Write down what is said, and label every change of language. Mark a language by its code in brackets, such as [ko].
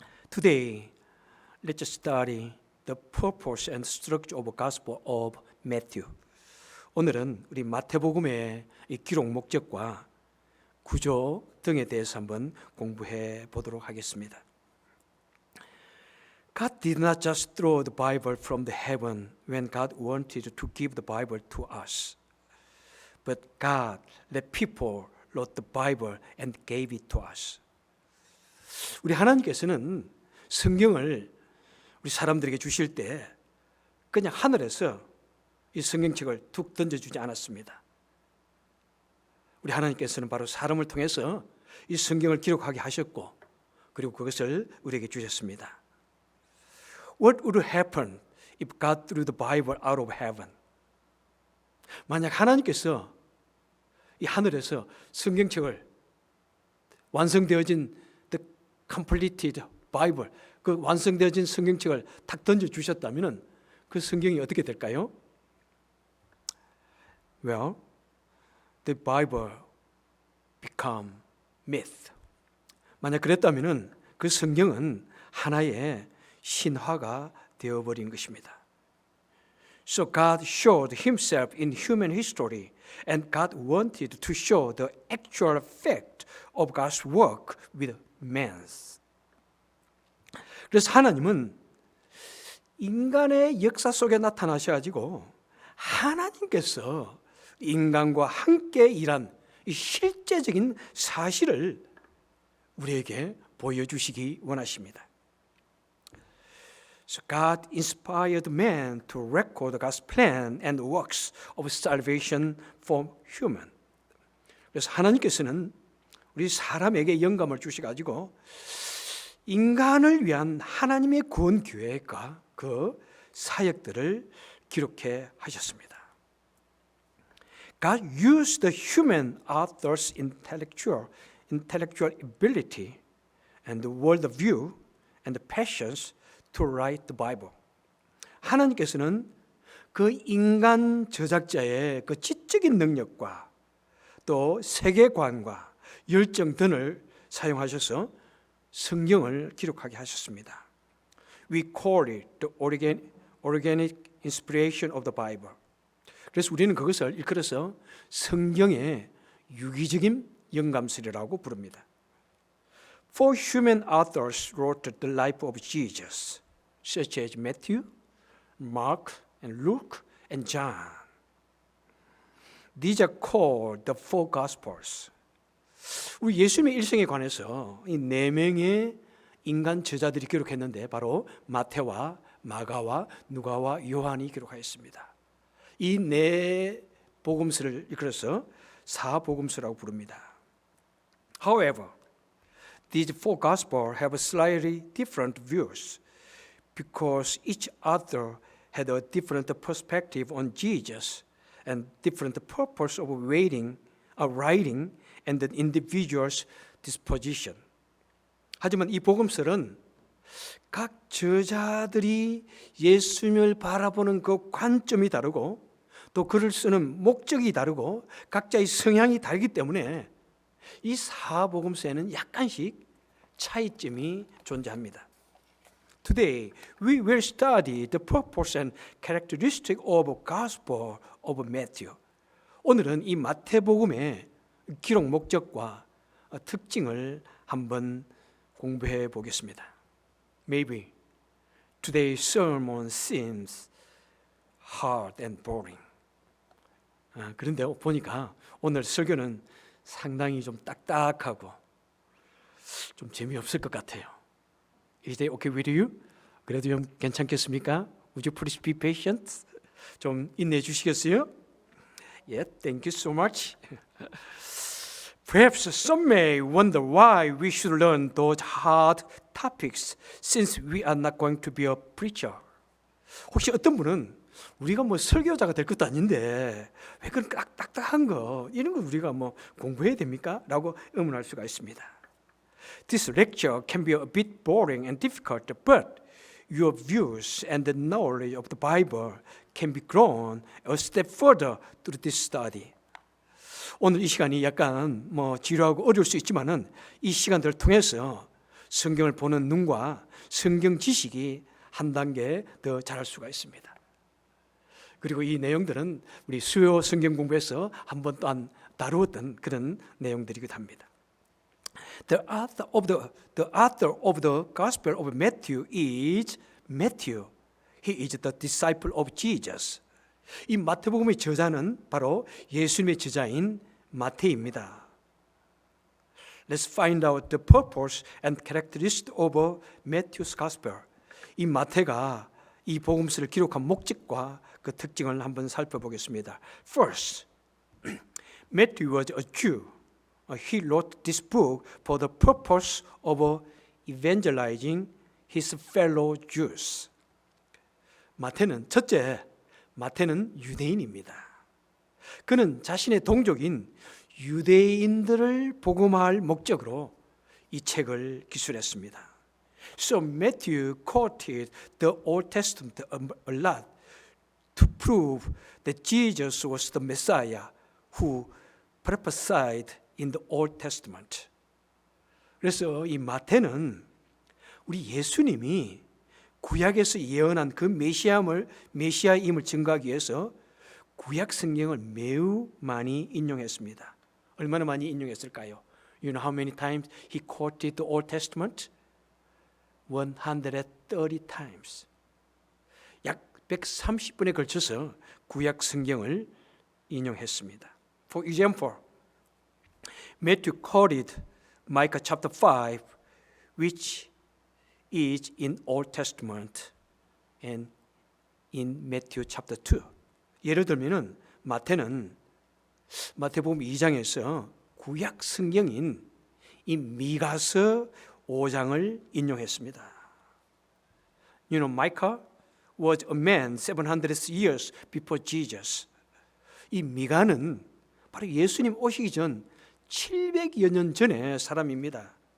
[en] Today, let's study the purpose and structure of the Gospel of Matthew. [ko] 오늘은 우리 마태복음의 이 기록 목적과 구조 등에 대해서 한번 공부해 보도록 하겠습니다. [en] God did not just throw the Bible from the heaven when God wanted to give the Bible to us. But God let people wrote the Bible and gave it to us. [ko] 우리 하나님께서는 성경을 우리 사람들에게 주실 때 그냥 하늘에서 이 성경책을 툭 던져주지 않았습니다. 우리 하나님께서는 바로 사람을 통해서 이 성경을 기록하게 하셨고 그리고 그것을 우리에게 주셨습니다. [en] What would happen if God threw the Bible out of heaven? [ko] 만약 하나님께서 이 하늘에서 성경책을 완성되어진 [en] the completed Bible, [ko] 그 완성되어진 성경책을 탁 던져주셨다면 그 성경이 어떻게 될까요? [en] Well, the Bible become myth. [ko] 만약 그랬다면 그 성경은 하나의 신화가 되어버린 것입니다. [en] So God showed Himself in human history, and God wanted to show the actual fact of God's work with man's. [ko] 그래서 하나님은 인간의 역사 속에 나타나셔가지고 하나님께서 인간과 함께 일한 이 실제적인 사실을 우리에게 보여주시기 원하십니다. [en] So God inspired man to record God's plan and works of salvation for human. [ko] 그래서 하나님께서는 우리 사람에게 영감을 주셔가지고 인간을 위한 하나님의 구원 계획과 그 사역들을 기록해 하셨습니다. [en] God used the human author's intellectual ability and the world view and the passions to write the Bible. [ko] 하나님께서는 그 인간 저작자의 그 지적인 능력과 또 세계관과 열정 등을 사용하셔서 성경을 기록하게 하셨습니다. [en] We call it the organic inspiration of the Bible. [ko] 그래서 우리는 그것을 일컬어서 성경의 유기적인 영감설이라고 부릅니다. [en] Four human authors wrote the life of Jesus, such as Matthew, Mark, and Luke and John. These are called the four Gospels. [ko] 우리 예수님의 일생에 관해서 이 네 명의 인간 저자들이 기록했는데 바로 마태와 마가와 누가와 요한이 기록하였습니다. 이 네 복음서를 이끌어서 사복음서라고 부릅니다. [en] However, these four Gospels have slightly different views because each author had a different perspective on Jesus and different purpose of writing and the individual's disposition. [ko] 하지만 이 복음서는 각 저자들이 예수님을 바라보는 그 관점이 다르고 또 글을 쓰는 목적이 다르고 각자의 성향이 다르기 때문에 이 사복음서에는 약간씩 차이점이 존재합니다. [en] Today, we will study the purpose and characteristic of Gospel of Matthew. [ko] 오늘은 이 마태복음의 기록 목적과 특징을 한번 공부해 보겠습니다. [en] Maybe today's sermon seems hard and boring. [ko] 그런데 보니까 오늘 설교는 상당히 좀 딱딱하고 좀 재미없을 것 같아요. [en] Is that okay with you? [ko] 그래도 좀 괜찮겠습니까? [en] Would you please be patient? [ko] 좀 인내해 주시겠어요? [en] Yeah, thank you so much. Perhaps some may wonder why we should learn those hard topics since we are not going to be a preacher. [ko] 혹시 어떤 분은 우리가 뭐 설교자가 될 것도 아닌데 왜 그런 딱딱한 거 이런 거 우리가 뭐 공부해야 됩니까? 라고 의문할 수가 있습니다. [en] This lecture can be a bit boring and difficult, but your views and the knowledge of the Bible can be grown a step further through this study. [ko] 오늘 이 시간이 약간 뭐 지루하고 어려울 수 있지만은 이 시간들을 통해서 성경을 보는 눈과 성경 지식이 한 단계 더 자랄 수가 있습니다. 그리고 이 내용들은 우리 수요 성경 공부에서 한 번 또한 다루었던 그런 내용들이기도 합니다. [en] The author of the Gospel of Matthew is Matthew. He is the disciple of Jesus. [ko] 이 마태복음의 저자는 바로 예수님의 저자인 마태입니다. [en] Let's find out the purpose and characteristics of Matthew's Gospel. [ko] 이 마태가 이 복음서를 기록한 목적과 그 특징을 한번 살펴보겠습니다. [en] First, Matthew was a Jew. He wrote this book for the purpose of evangelizing his fellow Jews. [ko] 첫째, 마태는 유대인입니다. 그는 자신의 동족인 유대인들을 복음화할 목적으로 이 책을 기술했습니다. [en] So Matthew quoted the Old Testament a lot to prove that Jesus was the Messiah who prophesied in the Old Testament. [ko] 그래서 이 마태는 우리 예수님이 구약에서 예언한 그 메시아임을 증거하기 위해서 구약 성경을 매우 많이 인용했습니다. 얼마나 많이 인용했을까요? [en] You know how many times he quoted the Old Testament? 130 times. [ko] 약 130번에 걸쳐서 구약 성경을 인용했습니다. [en] For example, Matthew quoted Micah chapter 5, which is in Old Testament and in Matthew chapter 2. [ko] 예를 들면은 마태는 마태복음 2장에서 구약 성경인 이 미가서 5장을 인용했습니다. [en] You know, Micah was a man 700 years before Jesus. [ko] 이 미가는 바로 예수님 오시기 전 700여 년 전의 사람입니다.